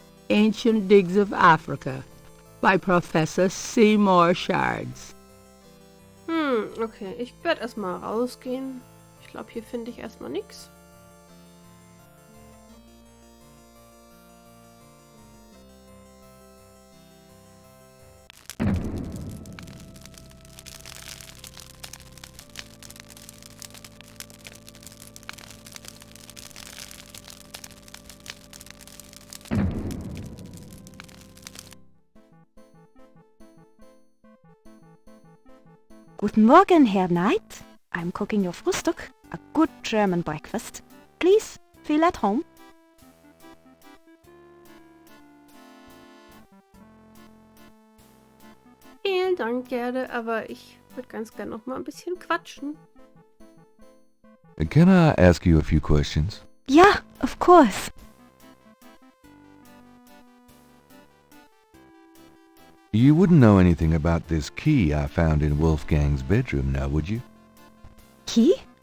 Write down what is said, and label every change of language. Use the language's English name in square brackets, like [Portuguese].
[English] Ancient Digs of Africa by Professor Seymour Shards. [German] Okay, ich werde erstmal rausgehen. Ich glaube, hier finde ich erstmal nichts. Guten Morgen, Herr Knight. [English] I'm cooking your Frühstück, a good German breakfast. Please, feel at home. [German] Vielen Dank, Gerde, aber ich würde ganz gern noch mal ein bisschen quatschen. [English] Can I ask you a few questions? Yeah, of course. You wouldn't know anything about this key I found in Wolfgang's bedroom now, would you? Key?